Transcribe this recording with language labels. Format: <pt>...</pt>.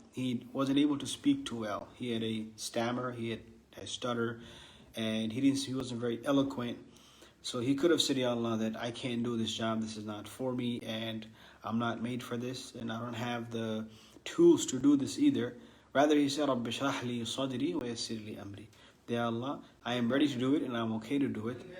<en>He wasn't able to speak too well. He had a stammer, he had a stutter, and he wasn't very eloquent. So he could have said, Ya Allah, that I can't do this job, this is not for me, and I'm not made for this, and I don't have the tools to do this either. Rather he said,</en> <ar>رَبِّ اشْرَحْ لِي صَدْرِي وَيَسِّرْ لِي أَمْرِي.</ar> <en>Ya Allah, I am ready to do it and I'm okay to do it.</en>